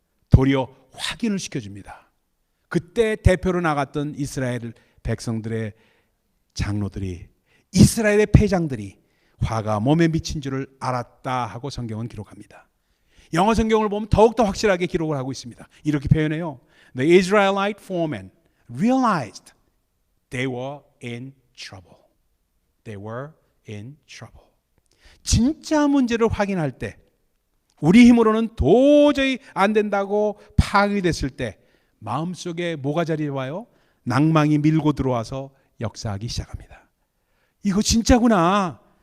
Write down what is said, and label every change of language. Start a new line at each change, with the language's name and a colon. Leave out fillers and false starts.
Korean: 도리어 확인을 시켜줍니다. 그때 대표로 나갔던 이스라엘 백성들의 장로들이, 이스라엘의 패장들이 화가 몸에 미친 줄을 알았다 하고 성경은 기록합니다. 영어 성경을 보면 더욱더 확실하게 기록을 하고 있습니다. 이렇게 표현해요.
English: The Israelite foremen realized they were in trouble. They were in trouble.
Korean: 진짜 문제를 확인할 때, 우리 힘으로는 도저히 안 된다고 파악이 됐을 때 마음속에 뭐가 자리에 와요? 낭망이 밀고 들어와서 역사하기 시작합니다. 이거 진짜구나.